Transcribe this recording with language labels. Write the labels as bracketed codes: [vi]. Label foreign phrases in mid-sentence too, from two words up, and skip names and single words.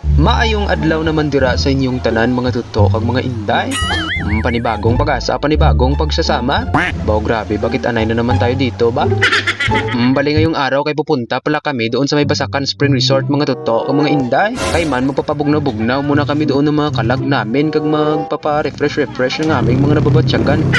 [hil] Maayong adlaw naman dira sa inyong tanan mga tutok kag mga inday. [tl] Panibagong pag-asa, panibagong pagsasama. Baw grabe, bakit anay na naman tayo dito ba? Bali ngayong araw kay pupunta pala kami doon sa may Basakan Spring Resort [hil] mga tutok kag mga inday. [tl] Kay man magpapabugnaw-bugnaw muna kami doon ng mga kalag namin kag magpapa-refresh ng aming mga nababatyagan.